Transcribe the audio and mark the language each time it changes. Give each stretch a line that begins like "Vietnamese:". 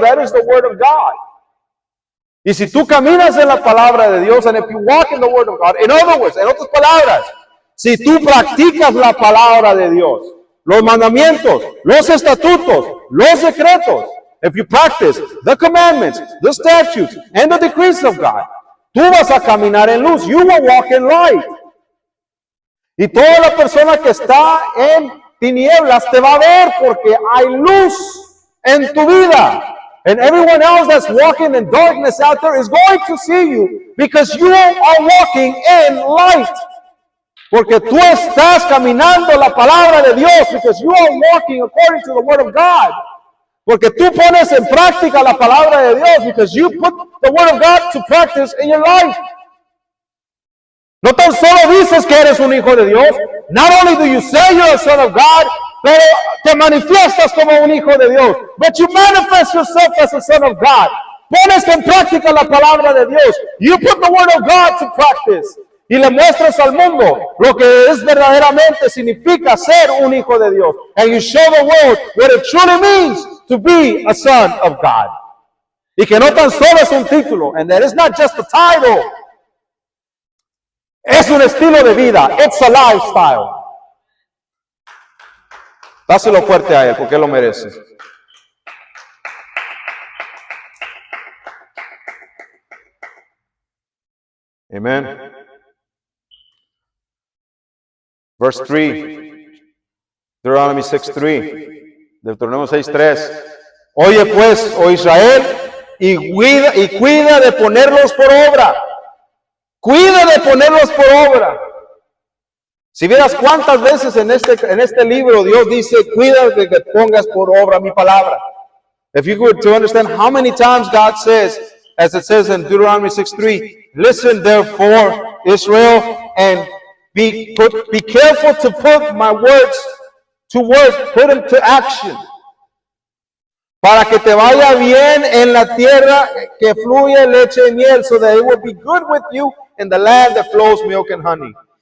English: That is the Word of God.
Spanish: Y si tú caminas en la palabra de Dios,
English: and if you walk in the Word of God, in other words,
Spanish: en otras palabras, si tú practicas la palabra de Dios, los mandamientos, los estatutos, los decretos,
English: if you practice the commandments, the statutes, and the decrees of God,
Spanish: tú vas a caminar en luz.
English: You will walk in light.
Spanish: Y toda la persona que está en tinieblas te va a ver porque hay luz en tu vida.
English: And everyone else that's walking in darkness out there is going to see you because you are walking in light.
Spanish: Porque tú estás caminando la palabra de Dios,
English: because you are walking according to the Word of God.
Spanish: Porque tú pones en práctica la palabra de Dios,
English: because you put the Word of God to practice in your life.
Spanish: No tan solo dices que eres un hijo de Dios.
English: Not only do you say you're a son of God,
Spanish: pero te manifiestas como un hijo de Dios.
English: But you manifest yourself as a son of God.
Spanish: Pones en práctica la palabra de Dios.
English: You put the Word of God to practice.
Spanish: Y le muestras al mundo lo que es verdaderamente significa ser un hijo de Dios.
English: And you show the world what it truly means to be a son of God.
Spanish: Y que no tan solo es un título.
English: And that is not just a title.
Spanish: Es un estilo de vida.
English: It's a lifestyle.
Spanish: Dáselo fuerte a él porque él lo merece.
English: Amen. Verse 3, Deuteronomy 6:3, Deuteronomio 6:3.
Spanish: Oye pues, oh Israel, y cuida de ponerlos por obra. Cuida de ponerlos por obra. Si vieras cuántas veces en este libro Dios dice, cuida de que pongas por obra mi palabra.
English: If you were to understand how many times God says, as it says in Deuteronomy 6:3, listen therefore, Israel, and be careful to put my words to work, put them to action.
Spanish: Para que te vaya bien en la tierra que fluye leche y miel,
English: so that it will be good with you in the land that flows milk and honey.